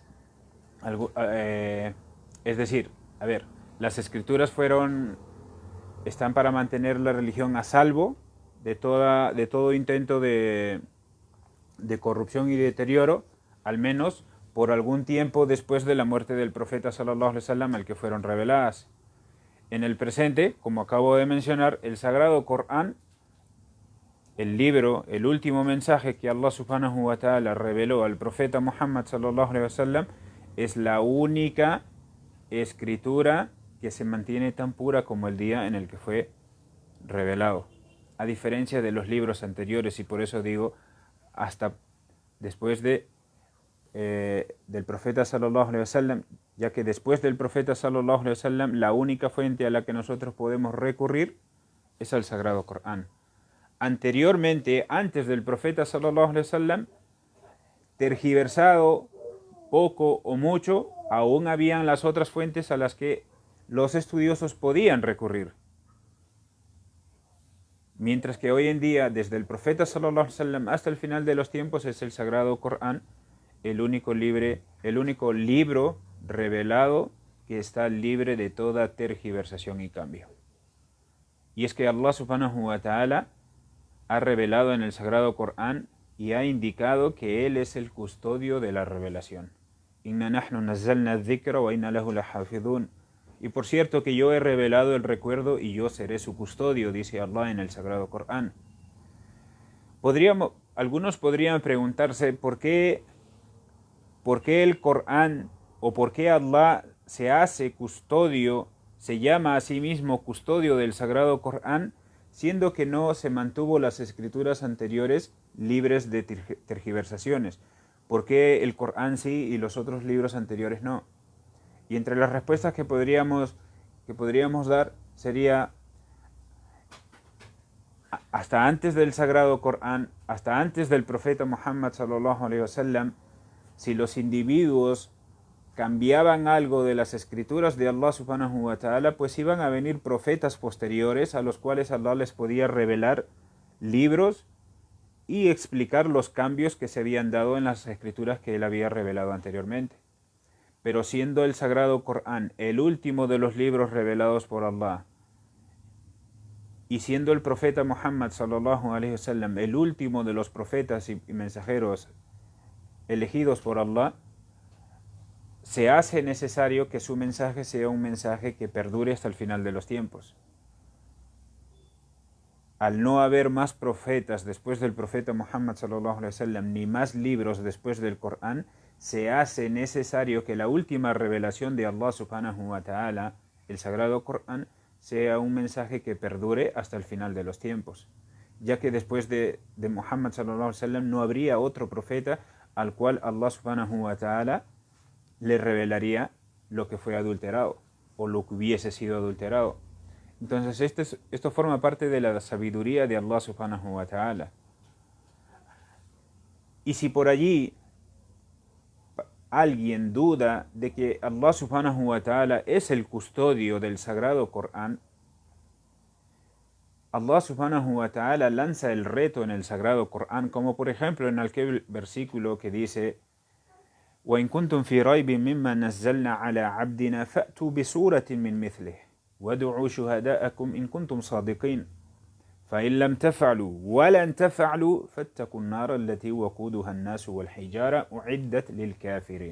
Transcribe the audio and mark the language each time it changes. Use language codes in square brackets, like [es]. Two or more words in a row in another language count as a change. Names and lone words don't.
[es] es decir, las escrituras están para mantener la religión a salvo de todo intento de corrupción y deterioro, al menos por algún tiempo después de la muerte del profeta [ar] صلى الله عليه وسلم [es] al que fueron reveladas. En el presente, como acabo de mencionar, el Sagrado Corán el libro, el último mensaje que Allah [ar] سبحانه وتعالى [es] reveló al profeta Muhammad [ar] صلى الله عليه وسلم, [es] es la única escritura que se mantiene tan pura como el día en el que fue revelado, a diferencia de los libros anteriores. Y por eso digo, hasta después del profeta [ar] صلى الله عليه وسلم, [es] ya que después del profeta [ar] صلى الله عليه وسلم [es] la única fuente a la que nosotros podemos recurrir es al Sagrado Corán. Anteriormente, antes del profeta [ar] صلى الله عليه وسلم, [es] tergiversado poco o mucho, aún habían las otras fuentes a las que los estudiosos podían recurrir. Mientras que hoy en día, desde el profeta [ar] صلى الله عليه وسلم [es] hasta el final de los tiempos, es el Sagrado Corán el único libro revelado que está libre de toda tergiversación y cambio. Y es que Allah [ar] سبحانه وتعالى [es] ha revelado en el Sagrado Corán y ha indicado que Él es el custodio de la revelación. [ar] إنا نحن نزلنا الذكر وإنا له لحافظون. [es] Y por cierto que yo he revelado el recuerdo y yo seré su custodio, dice Allah en el Sagrado Corán. Algunos podrían preguntarse ¿por qué el Corán o por qué Allah se hace custodio, se llama a sí mismo custodio del Sagrado Corán, siendo que no se mantuvo las escrituras anteriores libres de tergiversaciones? ¿Por qué el Corán sí y los otros libros anteriores no? Y entre las respuestas que podríamos dar sería: hasta antes del Sagrado Corán, hasta antes del profeta Muhammad [ar] صلى الله عليه وسلم, [es] si los individuos cambiaban algo de las escrituras de Allah [ar] سبحانه وتعالى, [es] pues iban a venir profetas posteriores a los cuales Allah les podía revelar libros y explicar los cambios que se habían dado en las escrituras que él había revelado anteriormente. Pero siendo el Sagrado Corán el último de los libros revelados por Allah, y siendo el profeta Muhammad [ar] صلى الله عليه وسلم [es] el último de los profetas y mensajeros elegidos por Allah, se hace necesario que su mensaje sea un mensaje que perdure hasta el final de los tiempos. Al no haber más profetas después del profeta Muhammad [ar] صلى الله عليه وسلم, [es] ni más libros después del Corán, se hace necesario que la última revelación de Allah [ar] سبحانه وتعالى, [es] el Sagrado Corán, sea un mensaje que perdure hasta el final de los tiempos, ya que después de Muhammad [ar] صلى الله عليه وسلم [es] no habría otro profeta al cual Allah [ar] سبحانه وتعالى [es] le revelaría lo que fue adulterado o lo que hubiese sido adulterado. Entonces esto forma parte de la sabiduría de Allah [ar] سبحانه وتعالى. [es] Y si por allí alguien duda de que Allah [ar] سبحانه وتعالى [es] es el custodio del Sagrado Corán, Allah [ar] سبحانه وتعالى [es] lanza el reto en el Sagrado Corán, como por ejemplo en aquel versículo que dice: [ar] وَإِن كُنتُمْ فِي رَيْبٍ مِّمَّا نَزَّلْنَا عَلَى عَبْدِنَا فَأْتُوا بِسُورَةٍ مِّن مِّثْلِهِ وَادْعُوا شُهَدَاءَكُمْ إِن كُنتُمْ صَادِقِينَ فَإِن لَّمْ تَفْعَلُوا وَلَن تَفْعَلُوا فَاتَّقُوا النَّارَ الَّتِي وَقُودُهَا النَّاسُ وَالْحِجَارَةُ أُعِدَّتْ لِلْكَافِرِينَ.